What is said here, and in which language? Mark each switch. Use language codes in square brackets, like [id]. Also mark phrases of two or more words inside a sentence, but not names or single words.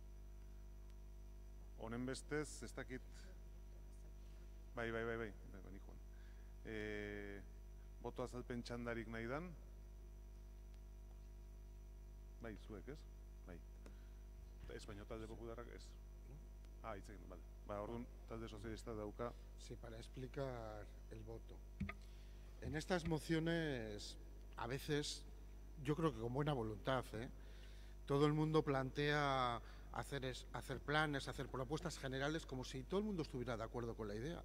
[eu] Honen bestez, ez dakit, bai, joan. Boto azalpen txandarik nahi dan, bai, zuek, ez? Bai. Ez baino talde popularrak, ez? Hitzekin, bale. Orduan, talde sozialista dauka. [es] Sí, para explicar el voto. En estas mociones, a veces, yo creo que con buena voluntad, todo el mundo plantea hacer planes, hacer propuestas generales, como si todo el mundo estuviera de acuerdo con la idea.